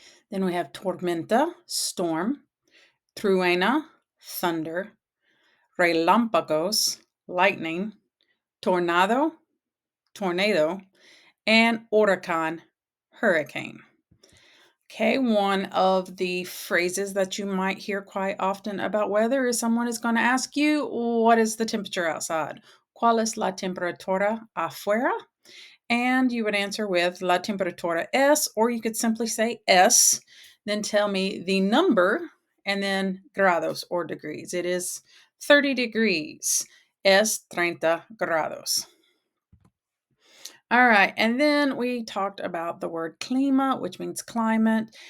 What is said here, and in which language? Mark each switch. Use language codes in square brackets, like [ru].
[en] Then we have tormenta, storm, truena, thunder, relámpagos, lightning, tornado, and huracán, hurricane. Okay, one of the phrases that you might hear quite often about weather is someone is going to ask you, what is the temperature outside? [es] ¿Cuál es la temperatura afuera? [en] And you would answer with [es] la temperatura es, [en] or you could simply say es, then tell me the number, and then grados or degrees. It is 30 degrees. [es] Es 30 grados. [en] All right, and then we talked about the word clima, which means climate.